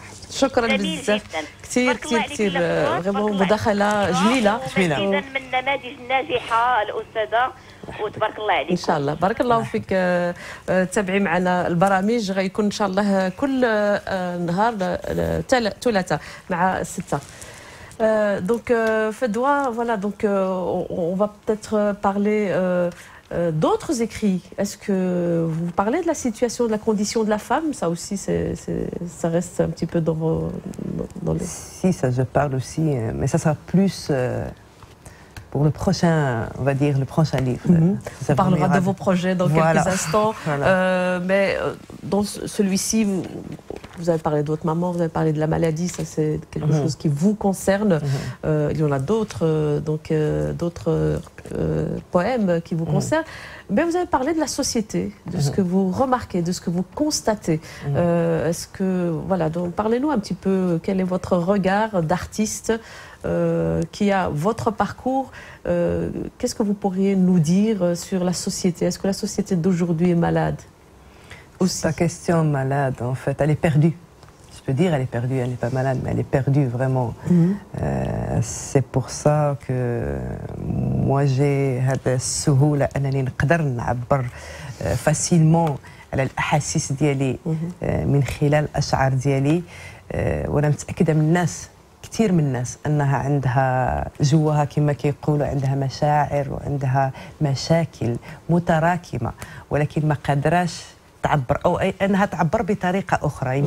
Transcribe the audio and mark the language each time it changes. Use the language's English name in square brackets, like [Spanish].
[Arabic] شكرا بزاف، كثير غير مداخله جميله. اذا من النماذج الناجحه الاستاذه، وتبارك الله عليك. ان شاء الله بارك الله فيك. تابعي معنا البرامج، غيكون ان شاء الله كل نهار ثلاثاء مع 6. [French] Donc Fedwa, voilà, donc on va peut-être parler d'autres écrits. Est-ce que vous parlez de la situation, de la condition de la femme? Ça aussi, ça reste un petit peu dans les... Si, ça je parle aussi, mais ça sera plus pour le prochain, on va dire, le prochain livre. On parlera de vos projets dans quelques instants. Mais dans celui-ci, vous avez parlé de votre maman, vous avez parlé de la maladie, ça c'est quelque chose qui vous concerne. Il y en a d'autres, d'autres poèmes qui vous concernent. Mais vous avez parlé de la société, de ce que vous remarquez, de ce que vous constatez. Est-ce que, voilà, donc parlez-nous un petit peu, quel est votre regard d'artiste qui a votre parcours. Qu'est-ce que vous pourriez nous dire sur la société? Est-ce que la société d'aujourd'hui est malade aussi? Pas question malade, en fait, elle est perdue. Je peux dire elle est perdue, elle n'est pas malade, mais elle est perdue vraiment. C'est pour ça que moi j'ai [Arabic] هذا السهولة أنني نقدر نعبر facilement على الأحاسيس ديالي من خلال الأشعار ديالي. وأنا متأكدة من الناس، كثير من الناس، أنها عندها جواها كما كيقولوا عندها مشاعر وعندها مشاكل متراكمة، ولكن ما قادراش تعبر، أو أنها تعبر بطريقة أخرى.